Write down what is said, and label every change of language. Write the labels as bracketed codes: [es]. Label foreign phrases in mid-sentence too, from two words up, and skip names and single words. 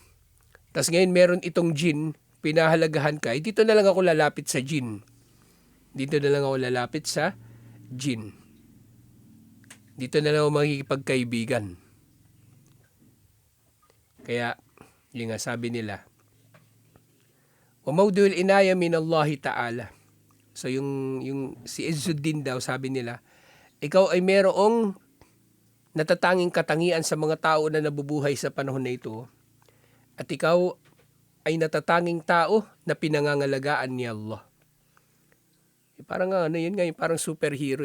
[tl] Tapos ngayon meron itong jinn, pinahalagahan ka, dito na lang ako lalapit sa jinn. Dito na lang ako makikipagkaibigan. Kaya, yung nga sabi nila, [ar] وموضوع العناية من الله تعالى. [tl] So yung si Izzuddin daw, sabi nila, ikaw ay merong natatanging katangian sa mga tao na nabubuhay sa panahon na ito, at ikaw ay natatanging tao na pinangangalagaan ni Allah. Parang ano yun nga, parang superhero.